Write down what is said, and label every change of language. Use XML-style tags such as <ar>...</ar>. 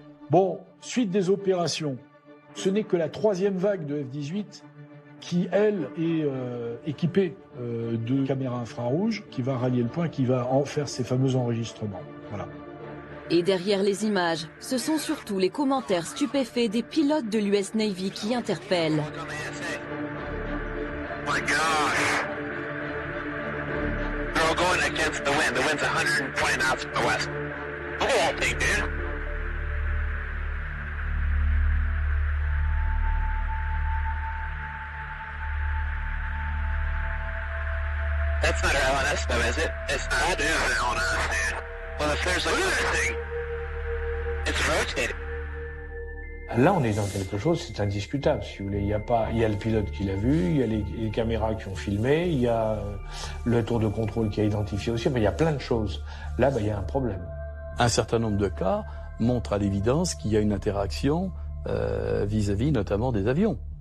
<fr>Bon, suite des opérations, ce n'est que la 3e vague de F-18 qui, elle, est équipée de caméras infrarouges, qui va rallier le point, qui va en faire ces fameux enregistrements. Voilà. Et derrière les images, ce sont surtout les commentaires stupéfaits des pilotes de l'US Navy qui interpellent.</fr> <en>My gosh. They're all going against the wind. The wind's 120 knots from the west. Look at that thing, dude. That's not our LNS though, is it? It's not. That is an LNS, dude. Well, if there's like another thing, it's rotating.</en> <fr>Là, on est dans quelque chose, c'est indiscutable, si vous voulez. Il y a le pilote qui l'a vu, il y a les caméras qui ont filmé, il y a le tour de contrôle qui a identifié aussi, mais il y a plein de choses. Là, il y a un problème. Un certain nombre de cas montrent à l'évidence qu'il y a une interaction vis-à-vis notamment des avions.</fr>